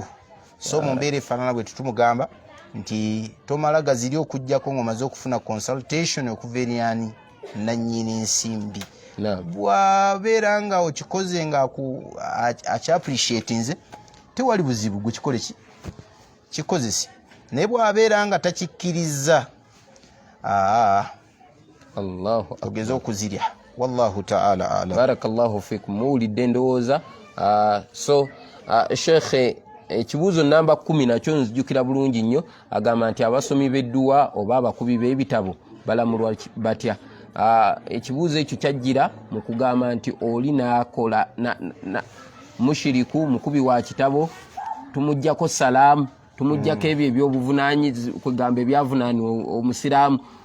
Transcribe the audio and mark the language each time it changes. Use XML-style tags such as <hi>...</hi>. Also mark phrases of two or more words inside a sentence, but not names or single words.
<lg>So mu mbeera efaanana bwe tutumugamba nti tomala gaziri okujjako ng'omaze okufuna consultation okuva eri ani, nannyini nsimbi. Bw'abeera nga okikoze nga akyapreciate nze, tewali buzibu gukikole ki, kikozese. Naye bw'abeera nga takikkiriza, tugeze okuzirya.</lg> <ar>والله تعالى أعلم. بارك الله فيكم.</ar> <lg>Muwulidde ndowooza. So Sheikh, ekibuuzo namba 10 nakyo nzijjukira bulungi nnyo. Agamba nti abasomi b'edduwa oba abakubi b'ebitabo balamulwa batya. Ekibuuzo ekyo kyajjira mu kugamba nti oli n'akola mushiriku, mukubi wa kitabo, tumuggyako salaamu, tumuggyako ebyo ebyobuvunaanyizi, kugamba ebyavunaanibwa omusiraamu.</lg>